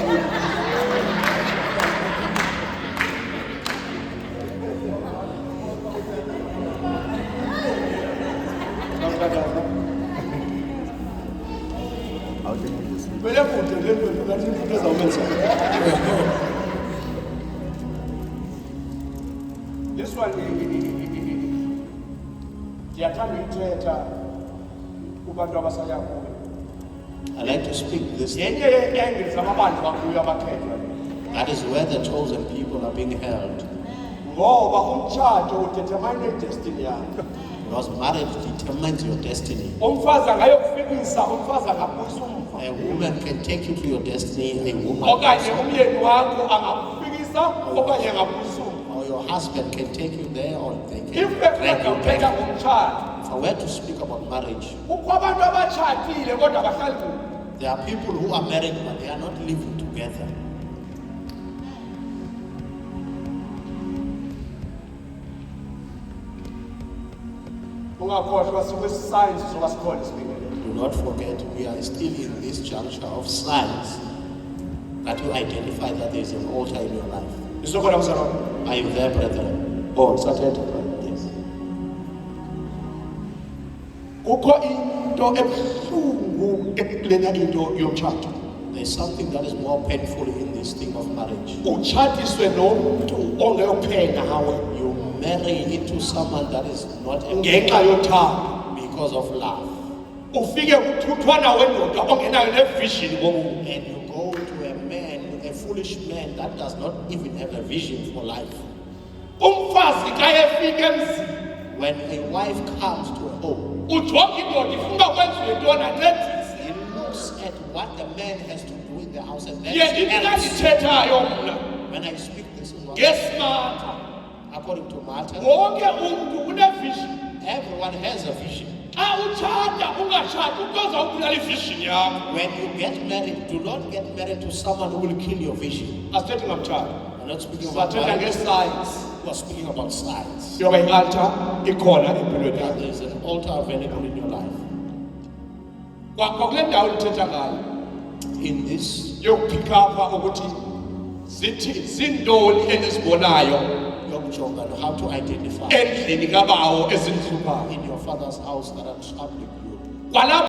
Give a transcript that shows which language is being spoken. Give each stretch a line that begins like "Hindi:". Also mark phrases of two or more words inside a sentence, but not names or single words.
Xhosa: Vele kude le nto ngathi into ezawumenza.
English: This one
Xhosa: ndiyathanda uyithetha kubantu abasaya kuyo.
English: I like to speak this.
Xhosa: Yenye yee-angles amabanjwa kuyo abakhethwa.
English: That is where the chosen people are being held.
Xhosa: Ngoba umtshato udetermine i-destiny yakho.
English: Because marriage determines your destiny.
Xhosa: Umfazi angayokufikisa, umfazi angabuyisa umva.
English: A woman can take you to your destiny, a woman
Xhosa: Okanye
English: also.
Xhosa: umyeni wakho angakufikisa okanye angabuyisa umva.
English: Or your husband can take you there or they If can drag
Xhosa: bekufika
English: you
Xhosa: uthetha
English: back.
Xhosa: ngomtshato,
English: If I were to speak about marriage,
Xhosa: kukho abantu abatshatile kodwa abahlali kunye.
English: there are people who are married but they are not living together.
Xhosa: Ungakhohlwa sikwisi-science soba sikhona isibingelelo.
English: Do not forget, we are still in this juncture of science that you identify that there is an altar in your life.
Xhosa: Isokhona mzalwane.
English: Are you there, brethren?
Xhosa: Oh, sathetha.
English: Yes.
Xhosa: Kukho into ebuhlungu ekulena into yomtshato.
English: There is something that is more painful in this thing of marriage.
Xhosa: Utshatiswe nomuntu ongeyopheka nawe
English: You marry into someone that is not a
Xhosa: ngenxa yothando.
English: because of love.
Xhosa: Ufike kuthuthwana wendoda ongenayo nevision ngomuntu.
English: And you go to a man, a foolish man that does not even have a vision for life.
Xhosa: Umfazi xa efika emzini
English: When a wife comes to a home,
Xhosa: ujonga indoda ifuna kwenziwe ntoni ancedise.
English: he looks at what the man has to do in the house and then
Xhosa: Ye
English: she
Xhosa: into
English: helps.
Xhosa: ndithethayo mna
English: When I speak this is what
Xhosa: ngesimata.
English: according to Martha,
Xhosa: Wonke umntu unevision.
English: everyone has a vision.
Xhosa: Xa utshata ungatshati umntu ozawubulala ivision yakho.
English: When you get married, do not get married to someone who will kill your vision.
Xhosa: Asithethi ngamtshata.
English: We're not speaking about
Xhosa: sathetha
English: marriage.
Xhosa: nge-sides
English: We're speaking about sides.
Xhosa: yoba i-altar ikhona empilweni yakho
English: There is an altar available in your life.
Xhosa: kwakule ndawo ndithetha ngayo
English: In this,
Xhosa: yokuphikapha ukuthi zintoni endizibonayo
English: yokujonga how to identify
Xhosa: endlini kabawo ezindihluphayo
English: in your father's house that are troubling you.
Xhosa: kwalapho